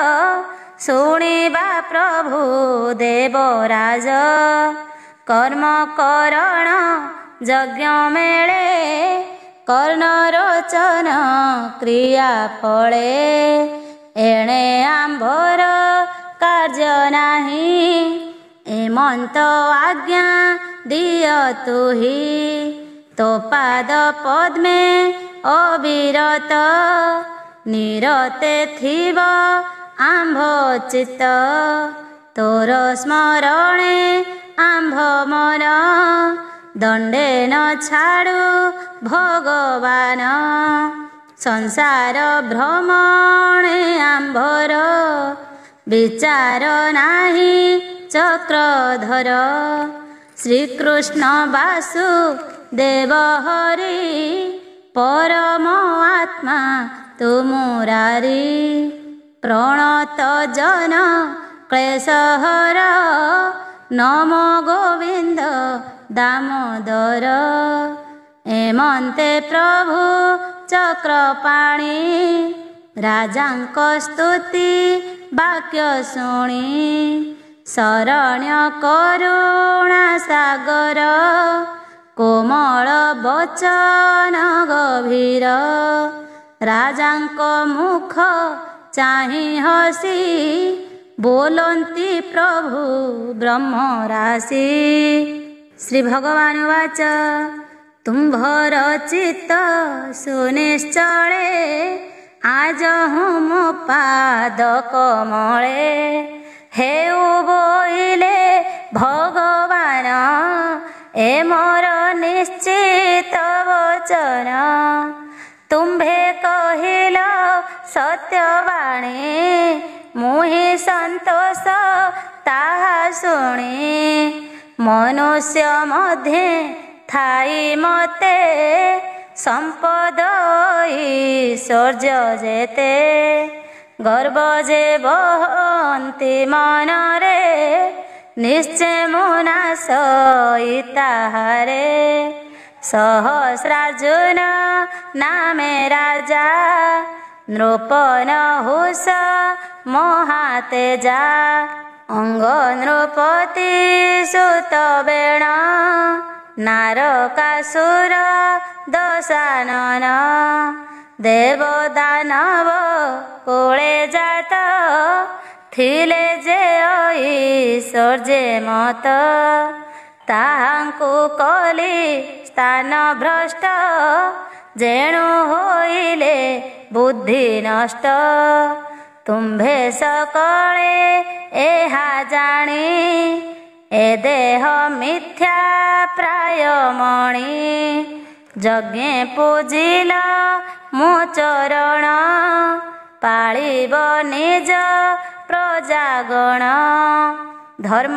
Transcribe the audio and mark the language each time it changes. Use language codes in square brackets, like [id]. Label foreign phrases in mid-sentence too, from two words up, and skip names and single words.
[or] ଶୁଣିବା ପ୍ରଭୁ ଦେବରାଜ କର୍ମ କରଣ ଯଜ୍ଞ ମେଳେ କର୍ଣ ରୋଚନ କ୍ରିୟା ଫଳେ ଏଣେ ଆଂଭର କାର୍ୟ ନାହି ଏମଂତ ଆଜ୍ଞା ଦିୟ ତୁହି ତୋ ପାଦ ପଦ୍ମେ ଅବିରତ ନିରତେ ଥିବ ଆଂଭ ଚିତ୍ତ ତୋର ସ୍ମରଣେ ଆଂଭ ମନ ଦଂଡେ ନ ଛାଡ଼ୂ ଭଗବାନ ସଂସାର ଭ୍ରମଣେ ଆଂଭର ବିଚାର ନାହି ଚକ୍ରଧର ଶ୍ରୀକୃଷ୍ଣ ବାସୁଦେବ ହରି ପରମ ଆତ୍ମା ତୁ ମୁରାରୀ ପ୍ରଣତ ଜନ କ୍ଲେଶହର ନମୋ ଗୋବିଂଦ ଦାମୋଦର ଏମଂତେ ପ୍ରଭୁ ଚକ୍ରପାଣୀ ରାଜାଂକ ସ୍ତୁତି ବାକ୍ୟ ଶୁଣୀ ଶରଣ୍ୟ କରୁଣା ସାଗର କୋମଲ ବଚନ ଗଭୀର ରାଜାଂକ ମୁଖ ଚାହି ହସୀ ବୋଲଂତୀ ପ୍ରଭୁ ବ୍ରହ୍ମ ରାଶି। ଶ୍ରୀ ଭଗବାନ ବାଚ ତୁମ୍ଭର ଚିତ୍ତ ସୁନିଶ୍ଚଲେ ଆଜ ହୂଁ ମୋ ପାଦ କମଲେ ହେଉ ବୋଇଲେ ଭଗବାନ ଏ ମୋର ନିଶ୍ଚିତ ବଚନ ତୁମ୍ଭେ କହିଲ ସତ୍ୟବାଣୀ ମୁହି ସଂତୋଷ ତାହା ଶୁଣୀ ମନୁଷ୍ୟ ମଧ୍ୟେ ଥାଇ ମତେ ସଂପଦ ଐଶ୍ୱର୍ୟ ଜେତେ ଗର୍ବ ଜେ ବହଂତୀ ମନରେ ନିଶ୍ଚୟ ମୁନାଶ ଇତାହାରେ ସହସ୍ରାର୍ଜୁନ ନାମେ ରାଜା ନୃପନ ହୁଷ ମହାତେଜା ଅଂଗ ନୃପତି ସୁତ ବେଣ ନାରକାସୁର ଦଶାନନ ଦେବ ଦାନବ କୋଳେ ଜାତ ଥିଲେ ଜେ ଐଶ୍ୱର୍ୟେ ମତ ତାହାଂକୁ କଲୀ ସ୍ଥାନ ଭ୍ରଷ୍ଟ ଜେଣୁ ହୋଇଲେ ବୁଦ୍ଧି ନଷ୍ଟ ତୁମ୍ଭେ ସକଲେ ଏହା ଜାଣୀ ଏ ଦେହ ମିଥ୍ୟା ପ୍ରାୟ ମଣି ଯଜ୍ଞେ ପୂଜିଲ ମୋ ଚରଣ ପାଳିବ ନିଜ ପ୍ରଜାଗଣ ଧର୍ମ